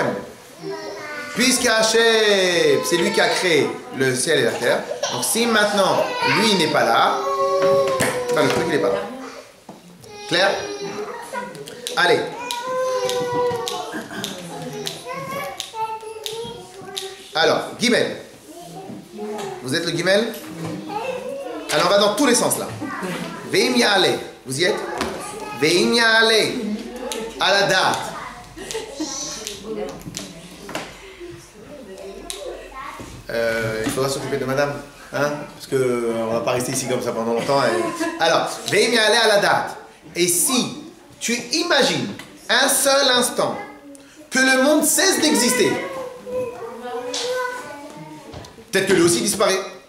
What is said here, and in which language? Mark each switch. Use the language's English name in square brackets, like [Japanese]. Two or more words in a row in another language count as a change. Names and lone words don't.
[French] Puisque Hachem, c'est lui qui a créé le ciel et la terre, donc si maintenant, lui n'est pas là, ben, le truc, il n'est pas là. Clair? Allez. Alors, Gimel. Vous êtes le Gimel? Alors on va dans tous les sens là. [Hebrew] ואם יעלה. [French] Vous y êtes? [Hebrew] ואם יעלה. [French] À la date. Il faudra s'occuper de madame. Hein? Parce qu'on ne va pas rester ici comme ça pendant longtemps. Alors, [Hebrew] ואם יעלה [French] à la date. Et si tu imagines un seul instant que le monde cesse d'exister, peut-être que lui aussi disparaît.